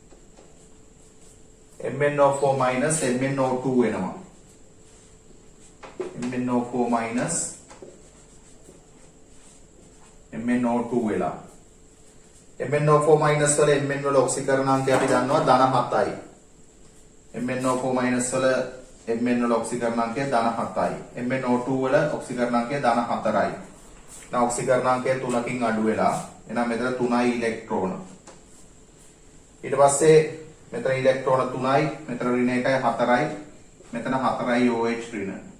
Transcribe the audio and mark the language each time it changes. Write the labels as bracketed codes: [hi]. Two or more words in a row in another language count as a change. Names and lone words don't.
[si] MnO4- MnO2 වෙනවා. MnO4 minus MnO2 වෙලා MnO4 minus වල Mn වල ඔක්සිකරණාංකය අපි දන්නවා ධන 7යි. MnO4 minus වල Mn වල ඔක්සිකරණාංකය ධන 7යි. MnO2 වල ඔක්සිකරණාංකය ධන 4යි. දැන් ඔක්සිකරණාංකය 3කින් අඩු වෙලා එහෙනම් මෙතන 3යි ඉලෙක්ට්‍රෝන. ඊට පස්සේ මෙතන ඉලෙක්ට්‍රෝන 3යි, මෙතන ඍණ 1යි 4යි, මෙතන 4යි OH ඍණ.